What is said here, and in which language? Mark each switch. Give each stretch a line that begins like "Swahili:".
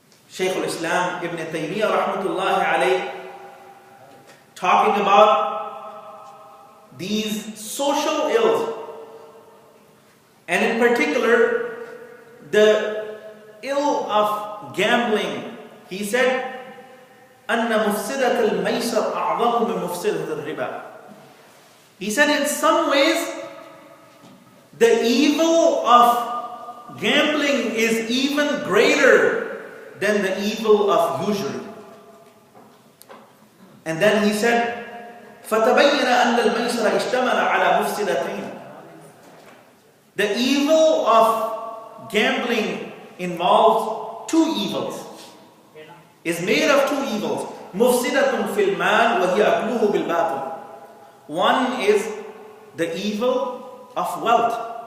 English: Shaykh al-Islam Ibn Taymiyyah rahmatullahi alayh, talking about these social ills, And in particular, the ill of gambling. He said,
Arabic: أَنَّ مُفْسِدَةَ الْمَيْسَرْ أَعْظَمُ مِنْ مُفْسِدَةِ الرِّبَى.
English: He said in some ways, the evil of gambling is even greater than the evil of usury. And then he said,
Arabic: فَتَبَيَّنَ أَنَّ الْمَيْسَرَ اشْتَمَلَ عَلَى مُفْسِدَتَيْنِ.
English: The evil of gambling involves two evils. Is made of two evils.
Arabic: مُفْسِدَةٌ فِي الْمَالِ وَهِيَ أَكْلُهُ بِالْبَاطِلِ.
English: One is the evil of wealth.